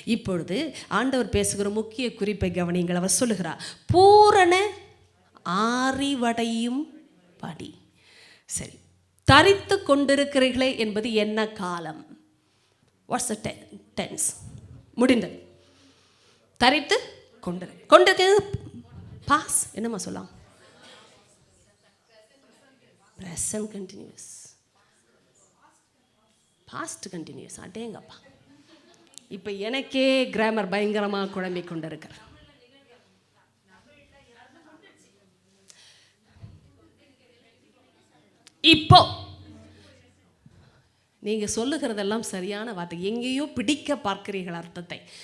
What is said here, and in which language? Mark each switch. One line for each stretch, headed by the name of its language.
Tamil: இப்பொழுது ஆண்டவர் பேசுகிற முக்கிய குறிப்பை கவனிங்கள். அவர் சொல்லுகிறார், பூரண ஆறிவடையும் படி. சரி, தரித்து கொண்டிருக்கிறீர்களே என்பது என்ன காலம்?
English: What's the tense?
Tamil: முடிந்தது. தரித்து கொண்டிருக்கிறது பாஸ், என்னம்மா சொல்லலாம்?
English: present continuous, past continuous.
Tamil: அடேங்கப்பா, இப்போ எனக்கே கிராமர் பயங்கரமாக குழம்பிக் கொண்டிருக்கிற. இப்போ நீங்கள் சொல்லுகிறதெல்லாம் சரியான வார்த்தை. எங்கேயோ பிடிக்க பார்க்கிறீர்கள் அர்த்தத்தை.